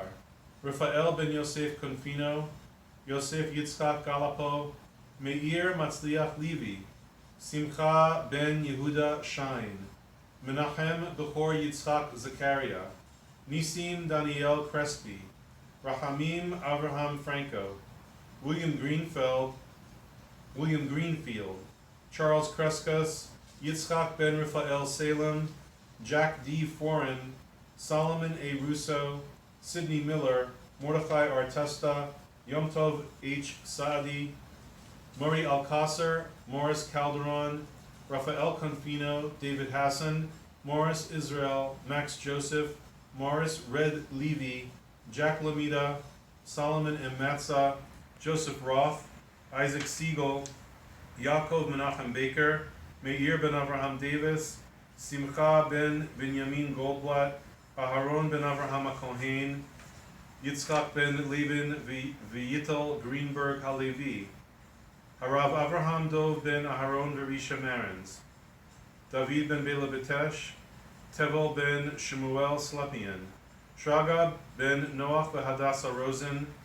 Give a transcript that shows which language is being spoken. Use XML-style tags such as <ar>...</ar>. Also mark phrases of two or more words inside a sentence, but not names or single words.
<en>Raphael Ben Yosef Confino Yosef Yitzchak Galapo Meir Matzliach Levi Simcha Ben Yehuda Shain Menachem Bechor Yitzchak Zakaria Nisim Daniel Crespi Rahamim Avraham Franco William Greenfield Charles Kreskas Yitzchak Ben Raphael Salem Jack D. Foreign Solomon A. Russo Sidney Miller Mordechai Artesta Yom Tov H. Saadi Murray Alcasar Morris Calderon Rafael Confino David Hassan Morris Israel Max Joseph Morris Red Levy Jack Lamida Solomon M. Matza Joseph Roth Isaac Siegel Yaakov Menachem Baker Meir Ben Avraham Davis Simcha Ben Benjamin Goldblatt Aharon Ben Avraham HaKohen Yitzchak Ben Levin V'Yitel Greenberg HaLevi Harav Avraham Dov Ben Aharon Verisha Marins David Ben Bela Betesh Tevel Ben Shemuel Slepian Shragab Ben Noach Hadassah Rosen</en>